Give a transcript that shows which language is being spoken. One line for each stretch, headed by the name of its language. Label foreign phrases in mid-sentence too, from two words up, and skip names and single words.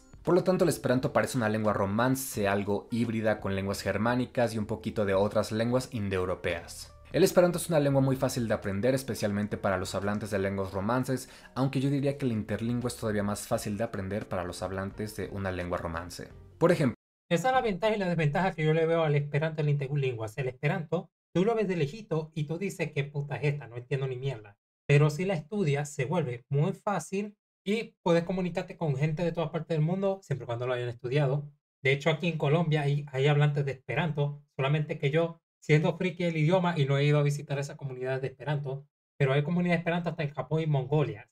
Spanish: Por lo tanto, el esperanto parece una lengua romance, algo híbrida con lenguas germánicas y un poquito de otras lenguas indoeuropeas. El esperanto es una lengua muy fácil de aprender, especialmente para los hablantes de lenguas romances, aunque yo diría que el interlingua es todavía más fácil de aprender para los hablantes de una lengua romance. Por ejemplo, esa es la ventaja y la desventaja que yo le veo al esperanto en la interlingua. O sea, el esperanto, tú lo ves de lejito y tú dices qué puta es esta, no entiendo ni mierda. Pero si la estudias, se vuelve muy fácil y puedes comunicarte con gente de todas partes del mundo, siempre y cuando lo hayan estudiado. De hecho, aquí en Colombia hay hablantes de esperanto, solamente que yo, siendo friki del idioma y no he ido a visitar esa comunidad de esperanto, pero hay comunidad de esperanto hasta en Japón y Mongolia.